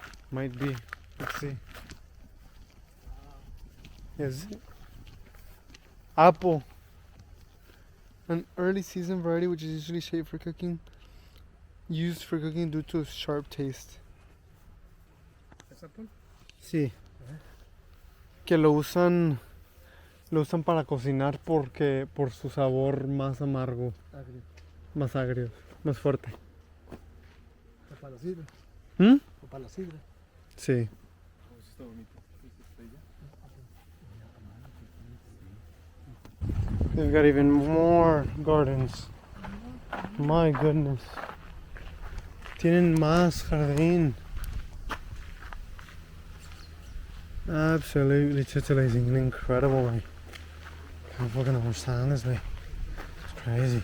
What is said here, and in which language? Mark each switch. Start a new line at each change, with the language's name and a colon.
English: Might be. Let's see. Is it? Apple. An early season variety which is usually shaped for cooking. Used for cooking due to its sharp taste.
Spanish: ¿Es apple? Sí. Que lo usan para cocinar porque por su sabor más amargo, Agrio. más agrio, más fuerte. O para la sidra. ¿Mm? O para la sidra. Sí. Oh, está bonito. ¿Está allá?
English: They've got even more gardens. My goodness.
Spanish: Tienen más jardín.
English: Absolutely titillating and incredible, like. I can't fucking understand this, like. It's crazy.